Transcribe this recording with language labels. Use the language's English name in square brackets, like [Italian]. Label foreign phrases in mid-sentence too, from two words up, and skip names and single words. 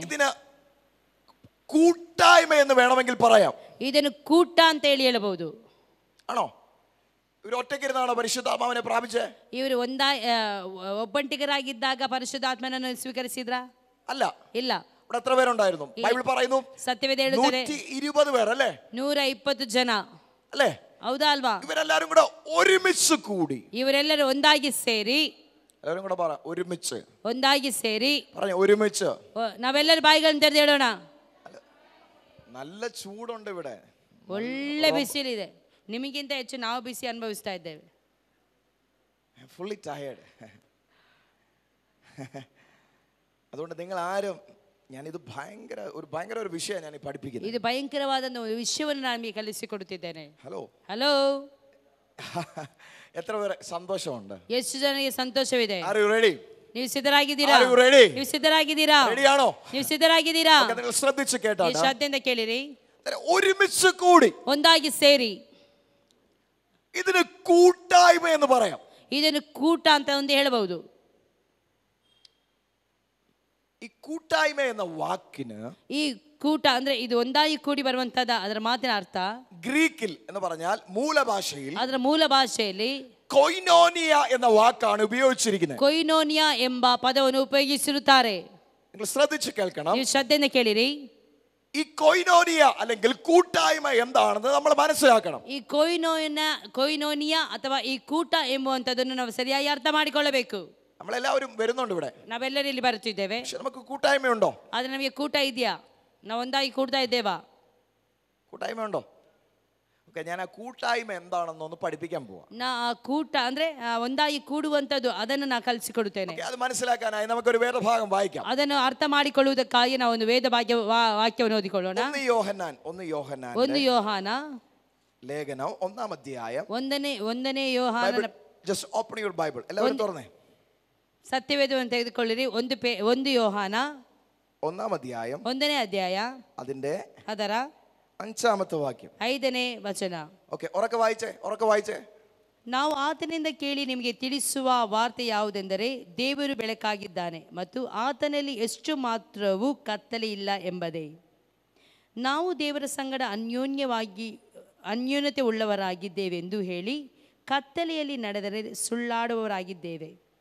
[Malayalam] ഇതിന് കൂട്ടായ്മ എന്ന് വേണമെങ്കിൽ പറയാം. [Kannada] ಇದನ್ನು ಕೂಟ ಅಂತ ಹೇಳಬಹುದು. [Malayalam] ആണോ? ഇവർ ഒറ്റയ്ക്കിരുന്നാണോ പരിശുദ്ധാത്മാവിനെ പ്രാപിച്ചേ? [Kannada] ಇವರು ಒಬ್ಬಂಟಿಗರಾಗಿದ್ದಾಗ ಪರಿಶುದ್ಧಾತ್ಮನನ್ನು ಸ್ವೀಕರಿಸಿದ್ರ? [Malayalam] അല്ല. [Kannada] ಇಲ್ಲ. [Malayalam] ഇവിടെ എത്ര പേരുണ്ടായിരുന്നു? ബൈബിൾ പറയുന്നു [Kannada] സത്യവേദ ಹೇಳುತ್ತದೆ [Malayalam] 120 പേർ അല്ലേ? [Kannada] 120 ಜನ [Malayalam] അല്ലേ? [Kannada] ಹೌದಾ ಅಲ್ವಾ? [Malayalam] ഇവരെല്ലാരും കൂടെ ഒരുമിച്ച് കൂടി. [Kannada] ಇವರೆಲ್ಲರೂ ಒಂದಾಗಿ ಸೇರಿ. [Malayalam] എല്ലാവരും കൂടെ പറ, ഒരുമിച്ച്. [Kannada] ಒಂದಾಗಿ ಸೇರಿ. [Malayalam] പറഞ്ഞു, ഒരുമിച്ച്. [Kannada] ನಾವೆಲ್ಲರೂ ಬಾಯಿಗಳನ್ನು ತೆರೆದು ಹೇಳೋಣ. [Malayalam] നല്ല ചൂടുണ്ട് ഇവിടെ, [Kannada] ಒಳ್ಳೆ ಬಿಸಿಲಿದೆ. ನಿಮಗಿಂತ ಹೆಚ್ಚು ನಾವು ಬಿಸಿ ಅನುಭವಿಸ್ತಾ ಇದ್ದೇವೆ. [English] fully tired. [Malayalam] അതുകൊണ്ട് നിങ്ങൾ ആരും, ഞാനിത് ഭയങ്കര ഒരു വിഷയം ഞാൻ പഠിപ്പിക്കുന്നത്. [Kannada] ಇದು ಭಯಂಕರವಾದ ವಿಷಯವನ್ನು ನಾನು ನಿಮಗೆ ಕಲಿಸಿಕೊಡುತ್ತಿದ್ದೇನೆ. [Malayalam] ഹലോ [Kannada] ಹಲೋ. [Malayalam] എത്ര പേര് സന്തോഷമുണ്ട്? [Kannada] ಎಷ್ಟು ಜನರಿಗೆ ಸಂತೋಷವಿದೆ? [English] Are you ready? [Kannada] ನೀವು ಸಿದ್ಧರಾಗಿದ್ದೀರಾ? [English] Are you ready? [Kannada] ನೀವು ಸಿದ್ಧರಾಗಿದ್ದೀರಾ? [Malayalam] റെഡിയാണോ? [Kannada] ನೀವು ಸಿದ್ಧರಾಗಿದ್ದೀರಾ? [Malayalam] നിങ്ങൾ ശ്രദ്ധിച്ചു കേട്ടോ. [Kannada] ಶ್ರದ್ಧೆಯಿಂದ ಕೇಳಿರಿ. [Malayalam] ഒരുമിച്ച് കൂടി, [Kannada] ಒಂದಾಗಿ ಸೇರಿ. [Malayalam] ഇതിന് കൂട്ടായ്മ എന്ന് പറയാം. [Kannada] ಇದನ್ನು ಕೂಟ ಅಂತ ಒಂದು ಹೇಳಬಹುದು. [Malayalam] ഈ കൂട്ടായ്മ എന്ന വാക്കിന്, [Kannada] ഈ കൂಟ ಅಂದ್ರೆ ಇದು ಒಂದಾಗಿ ಕೂಡಿ ಬರುವಂತದ ಅದರ ಮಾತಿನ ಅರ್ಥ [Malayalam] ഗ്രീക്കിൽ എന്ന് പറഞ്ഞാൽ മൂലഭാഷയിൽ, [Kannada] ಅದರ ಮೂಲ ಭಾಷೆಯಲ್ಲಿ [Malayalam] കൊയ്നോനിയ എന്ന വാക്കാണ് ഉപയോഗിച്ചിരിക്കുന്നത്. [Kannada] ಕೊಯ್ನೋನಿಯಾ ಎಂಬ ಪದವನ್ನು ಉಪಯೋಗಿಸಿರುತ್ತಾರೆ. [Malayalam] നിങ്ങൾ ശ്രദ്ധിച്ചു കേൾക്കണം. [Kannada] ನೀವು ಶ್ರದ್ಧೆಯಿಂದ ಕೇಳಿರಿ. [Malayalam] ഈ കൊയ്നോനിയ അല്ലെങ്കിൽ കൂട്ടായ്മ എന്താണെന്ന് നമ്മൾ മനസ്സിലാക്കണം. [Kannada] ಈ ಕೊಯ್ನೋನಿಯಾ ಅಥವಾ ಈ ಕೂಟ ಎಂಬುವಂತದನ್ನು ನಾವು ಸರಿಯಾಗಿ ಅರ್ಥ ಮಾಡಿಕೊಳ್ಳಬೇಕು. [Malayalam] നമ്മളെല്ലാവരും വരുന്നുണ്ട് ഇവിടെ. [Kannada] ನಾವೆಲ್ಲರೂ ಇಲ್ಲಿ ಬರುತ್ತಿದ್ದೇವೆ. [Malayalam] പക്ഷെ നമുക്ക് കൂട്ടായ്മയുണ്ടോ? [Kannada] ಆದ್ರೆ ನಮಗೆ ಕೂಟ ಇದೆಯಾ? ನಾವು ಒಂದಾಗಿ ಕೂಡ್ತಾ ಇದ್ದೇವಾ? [Malayalam] കൂട്ടായ്മയുണ്ടോ? ഞാൻ ആ കൂട്ടായ്മ എന്താണെന്നൊന്ന് പഠിപ്പിക്കാൻ പോവാം. [Kannada] ನಾ ಆ ಕೂಟ ಅಂದ್ರೆ ಒಂದಾಗಿ ಕೂಡುವಂಥದ್ದು ಅದನ್ನು ನಾ ಕಲಿಸಿಕೊಡುತ್ತೇನೆ. [Malayalam] അത് മനസ്സിലാക്കാനായി നമുക്കൊരു വേദഭാഗം വായിക്കാം. [Kannada] ಅದನ್ನು ಅರ್ಥ ಮಾಡಿಕೊಳ್ಳುವುದಕ್ಕಾಗಿ ನಾವು ಒಂದು ವೇದ ವಾಕ್ಯವನ್ನು ಓದಿಕೊಳ್ಳೋಣ. 1 ಯೋಹಾನ [Malayalam] ലേഖനം 1-ാം അധ്യായം. [Kannada] ಒಂದನೇ ಯೋಹಾನನ. [English] Just open your Bible. [Malayalam] എല്ലാവരും തുറന്നേ. [Kannada] ಸತ್ಯವೇದವನ್ನು ತೆಗೆದುಕೊಳ್ಳಿರಿ. 1 ಯೋಹಾನ [Malayalam] 1-ാം അധ്യായം [Kannada] 1ನೇ ಅಧ್ಯಾಯ ಅದರ [Malayalam] 5-ാമത്തെ വാക്യം [Kannada] 5ನೇ ವಚನ. [Malayalam] ಓಕೆ, ಉറക്കെ വായിച്ചേ. [Kannada] ನಾವು ಆತನಿಂದ ಕೇಳಿ ನಿಮಗೆ ತಿಳಿಸುವ ವಾರ್ತೆ ಯಾವುದೆಂದರೆ ದೇವರು ಬೆಳಕಾಗಿದ್ದಾನೆ ಮತ್ತು ಆತನಲ್ಲಿ ಎಷ್ಟು ಮಾತ್ರವೂ ಕತ್ತಲೆ ಇಲ್ಲ ಎಂಬುದೇ. ನಾವು ದೇವರ ಸಂಗಡ ಅನ್ಯೋನ್ಯತೆ ಉಳ್ಳವರಾಗಿದ್ದೇವೆಂದು ಹೇಳಿ ಕತ್ತಲೆಯಲ್ಲಿ ನಡೆದರೆ ಸುಳ್ಳಾಡುವವರಾಗಿದ್ದೇವೆ.